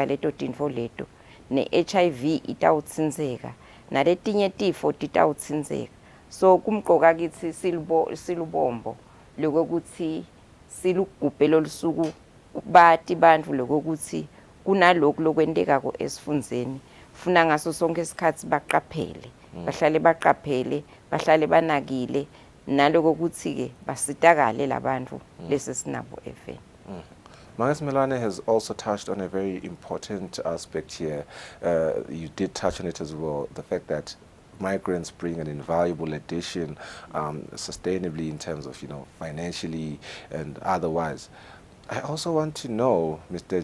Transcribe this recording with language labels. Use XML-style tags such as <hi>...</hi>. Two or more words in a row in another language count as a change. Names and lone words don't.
<ss>leto tintfo leto ne-HIV itawutsindzeka naletinye tifo titawutsindzeka so kumqoka kithi silubombo lokuthi silugubhe lolusuku bati bantfu lokuthi kunalokhu lokwentekako esifundzeni funa ngaso sonke isikhathi baqaphele bahlale baqaphele bahlale banakile nalokuthi ke basitakale labantu lesesinabo even.</ss> <en>Mangas Milane has also touched on a very important aspect here. You did touch on it as well, the fact that migrants bring an invaluable addition sustainably in terms of, financially and otherwise. I also want to know, Mr.</en>